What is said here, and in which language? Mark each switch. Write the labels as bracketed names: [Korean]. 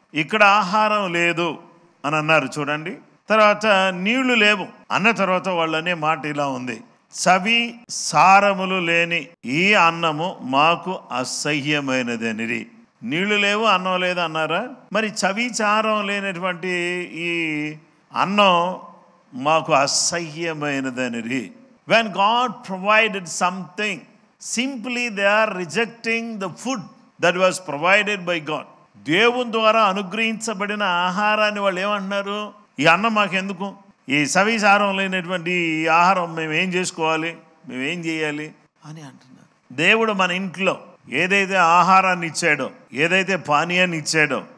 [Telugu] ఇక్కడ ఆహారం లేదు అని అన్నారు చూడండి. తర్వాత నీళ్లు లేవు అన్న తర్వాత వాళ్ళు అనే మాట ఇలా ఉంది, చవి సారములు లేని ఈ అన్నము మాకు అసహ్యమైనదనిది. నీళ్లు లేవు, అన్నం లేదు అన్నారా? మరి చవి చారం లేనటువంటి ఈ అన్నం మాకు అసహ్యమైనదనిది. [English] When God provided something, simply they are rejecting the food that was provided by God. [Telugu] దేవుని ద్వారా అనుగ్రహించబడిన ఆహారాన్ని వాళ్ళు ఏమంటున్నారు? ఈ అన్నం మాకెందుకు? ఈ సవిసారం లేనటువంటి ఈ ఆహారం మేము ఏం చేసుకోవాలి, మేము ఏం చేయాలి అని అంటున్నారు. దేవుడు మన ఇంట్లో ఏదైతే ఆహారాన్ని ఇచ్చాడో, ఏదైతే పానీయాన్ని ఇచ్చాడో,